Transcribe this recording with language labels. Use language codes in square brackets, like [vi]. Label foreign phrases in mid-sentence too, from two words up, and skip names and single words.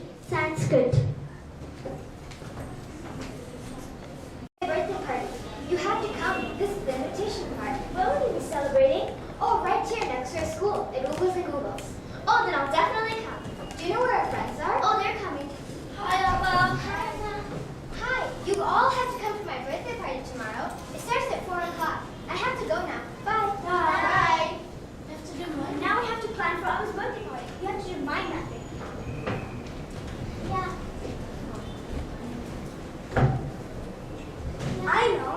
[en] Sanskrit. Birthday party. You have to come. This is the invitation card. What will you be celebrating? Oh, right here next to our school, at Oogles and Googles. Oh, then I'll definitely come. Do you know where our friends are? Oh, they're coming. Hi, Abba. Hi, Anna. Hi. You all have to come to my birthday party tomorrow. It starts at 4 o'clock. I have to go now. Bye. Bye. You have to do what? Now we have to plan for Abba's birthday party. You have to do mind mapping. Yeah. I know.